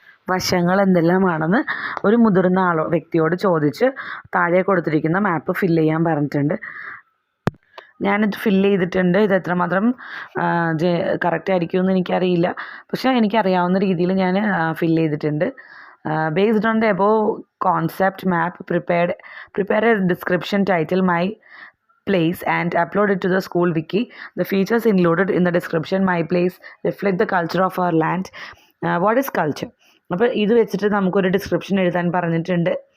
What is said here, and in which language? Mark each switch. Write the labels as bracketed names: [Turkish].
[Malayalam] വശങ്ങൾ എന്തെല്ലാമാണെന്ന് ഒരു മുതിർന്ന വ്യക്തിയോട് ചോദിച്ച് താഴെ കൊടുത്തിരിക്കുന്ന മാപ്പ് ഫില്ല് ചെയ്യാൻ പറഞ്ഞിട്ടുണ്ട്. ഞാനിത് ഫില്ല് ചെയ്തിട്ടുണ്ട്. ഇത് എത്രമാത്രം കറക്റ്റ് ആയിരിക്കുമെന്ന് എനിക്കറിയില്ല, പക്ഷേ എനിക്കറിയാവുന്ന രീതിയിൽ ഞാൻ ഫില്ല് ചെയ്തിട്ടുണ്ട്. [English] Based on the above concept map, prepare a description title My Place and upload it to the school wiki. The features included in the description My Place reflect the culture of our land. What is culture? [Malayalam] അപ്പോൾ ഇത് വെച്ചിട്ട് നമുക്കൊരു description എഴുതാൻ പറഞ്ഞിട്ടുണ്ട്.